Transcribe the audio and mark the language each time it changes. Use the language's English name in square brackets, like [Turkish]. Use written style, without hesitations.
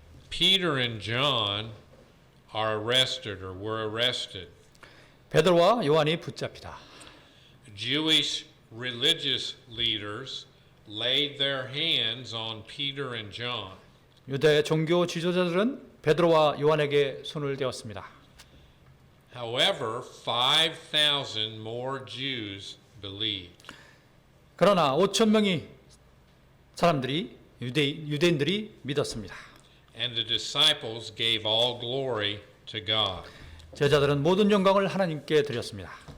[English] Peter and John are arrested or were arrested. [Korean] 베드로와 요한이 붙잡히다. [English] Jewish religious leaders laid their hands on Peter and John. [Korean] 유대 종교 지도자들은 베드로와 요한에게 손을 대었습니다. [English] However, 5,000 more Jews believed. [Korean] 그러나 5천 명이 사람들이 유대인들이 믿었습니다. [English] And the disciples gave all glory to God. [Korean] 제자들은 모든 영광을 하나님께 드렸습니다.